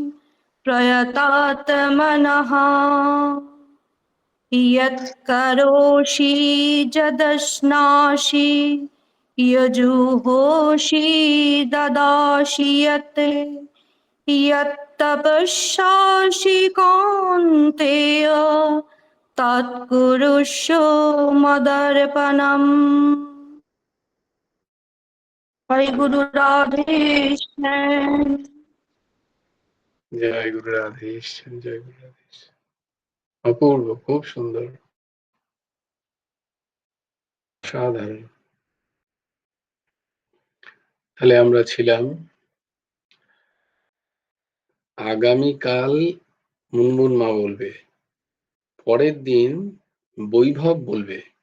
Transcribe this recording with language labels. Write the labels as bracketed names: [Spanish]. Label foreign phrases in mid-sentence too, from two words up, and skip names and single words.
[Sanskrit] प्रयतात्मनः यत् करोषि यदश्नासि यजुहोषि ददासि यत् यत्तपस्यासि कौन्तेय तत्कुरुष्व मदर्पणम्। हरि गुरु राधेकृष्ण। [Bangla] জয় গুরু রাধেশ, জয় গুরু রাধেশ। অপূর্ব, খুব সুন্দর, সাধারণ। তাহলে আমরা ছিলাম আগামীকাল মুনমুন মা বলবে, পরের দিন বৈভব বলবে।